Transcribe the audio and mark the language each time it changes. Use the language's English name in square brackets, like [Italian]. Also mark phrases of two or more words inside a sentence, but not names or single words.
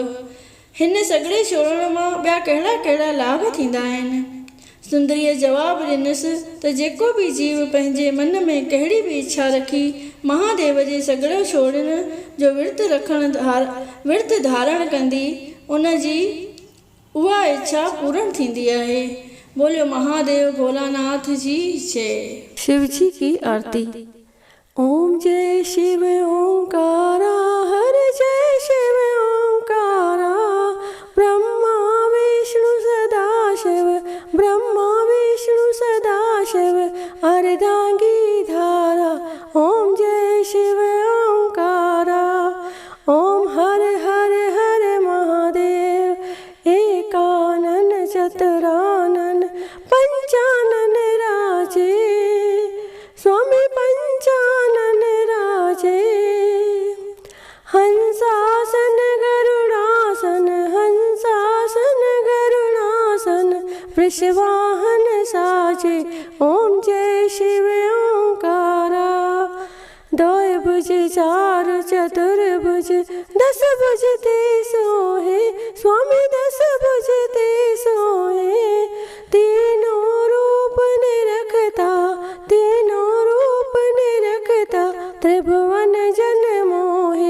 [Sindhi] हिन सॻड़े छोड़ण मां ॿिया कहिड़ा कहिड़ा लाभ थींदा आहिनि? सुंदरीअ जवाबु ॾिनसि त जेको बि जीव पंहिंजे मन में कहिड़ी बि इच्छा रखी महादेव जे सॻड़ो छोड़ण जो विर्त धारण कंदी उन जी उहा इच्छा पूर्ण थींदी आहे। बोलियो महादेव भोलानाथ जी जय। [Hindi] शिव जी की आरती। ओम जय शिव ओंकारा, हर जय शिव ओंकारा, ब्रह्मा विष्णु सदा शिव, ब्रह्मा विष्णु सदा शिव, अर्धांगी धारा। ओम जय शिव ओंकारा, ओम हर हर हर महादेव, एकानन चतुरानन पंचानन राजे, स्वामी पंचानन राजे। हंसासन गरुड़ासन, हंसासन गरुड़ासन, वृषवाहन साजे। ओम जय शिव ओंकारा, दोय भुज चार चतुर्भुज, दस भुज ते सोहे, स्वामी दस भुज ते सोहे। तीनों रूप निरखता, तीनों रूप निरखता, त्रिभुवन जन मोहे।